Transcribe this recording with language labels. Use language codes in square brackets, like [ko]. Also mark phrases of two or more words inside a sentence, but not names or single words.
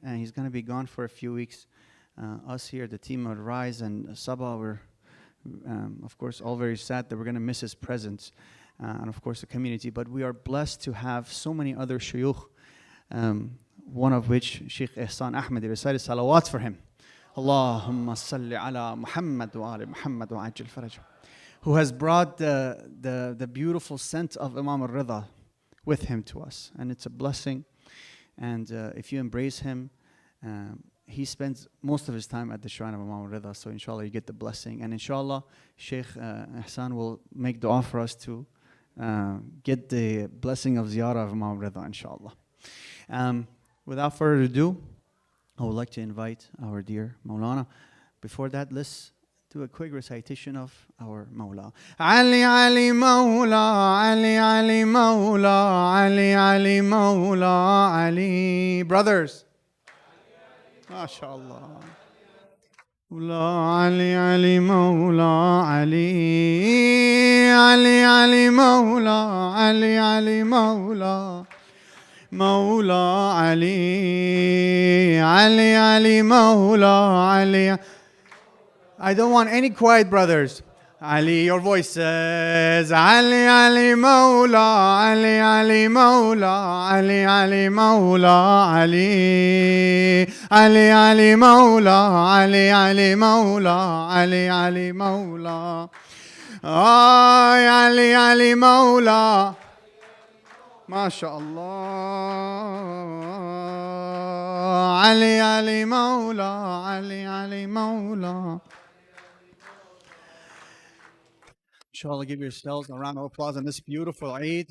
[en] And he's going to be gone for a few weeks. Us here, the team of Rise and SABA, we're of course all very sad that we're going to miss his presence. And of course the community, but we are blessed to have so many other shuyukh, one of which Sheikh Ihsan Ahmed recited salawat for him. [ar] اللهم صل على محمد وآل محمد وعجل فرجهم, [en] who has brought the beautiful scent of Imam al-Rida with him to us, and it's a blessing. And if you embrace him, he spends most of his time at the shrine of Imam al-Rida, so inshallah you get the blessing. And inshallah Sheikh Ihsan will make dua for us to get the blessing of ziyarah of Imam Rida, inshallah. Without further ado, I would like to invite our dear Maulana. Before that, let's do a quick recitation of our Mawla. [ar] علي علي مولى، علي علي مولى، علي علي مولى، علي. [en] Brothers. MashaAllah. [ar] علي علي مولى، علي. علي علي مولى، علي علي مولى، مولى علي. علي علي مولى، علي. [en] I don't want any quiet, brothers. Ali, your voices. [ar] علي، علي، مولى، علي، علي، مولى، علي، علي، مولى، علي، علي، علي، مولى، علي، علي، مولى، علي، علي، مولى. أي، علي، علي، مولى. MashaAllah. علي، علي، مولى، علي، علي, مولى. [en] Inshallah, give yourselves a round of applause on this beautiful Eid.